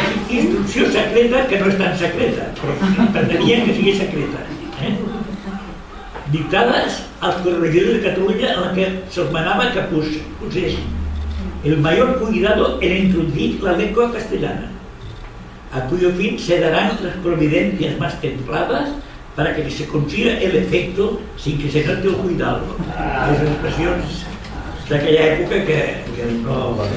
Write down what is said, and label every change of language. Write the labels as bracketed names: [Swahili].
[Catalan] Instrucció secreta que no és tan secreta, però pretenien que sigui secreta. Dictades als corregidors de Catalunya en la que se'ls manava que [Spanish] posés el mayor cuidado en introducir la lengua castellana, a cuyo fin se darán las providencias más templadas para que se consiga el efecto sin que se note el cuidado. [Catalan] Les expressions d'aquella època que no...